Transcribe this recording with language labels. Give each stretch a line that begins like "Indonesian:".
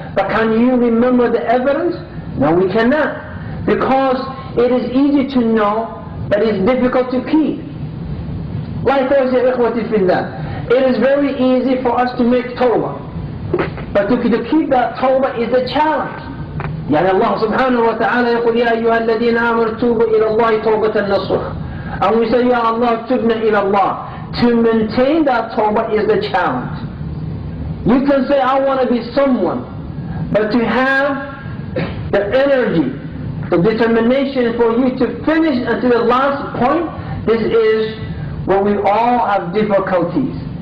English: But can you remember the evidence? No, we cannot. Because it is easy to know, but it's difficult to keep. Likewise,
Arabic: ya ikhwati fillah,
English: it is very easy for us to make tawbah. But to keep that tawbah is a challenge.
Arabic: يعني Allah subhanahu wa ta'ala يقول يا أيها الذين آمنوا توبوا إلى الله توبة نصوحا.
English: And we say,
Arabic: Ya Allah, tubna ila Allah.
English: To maintain that tawbah is the challenge. You can say, I want to be someone, but to have the energy, the determination for you to finish until the last point, this is where we all have difficulties.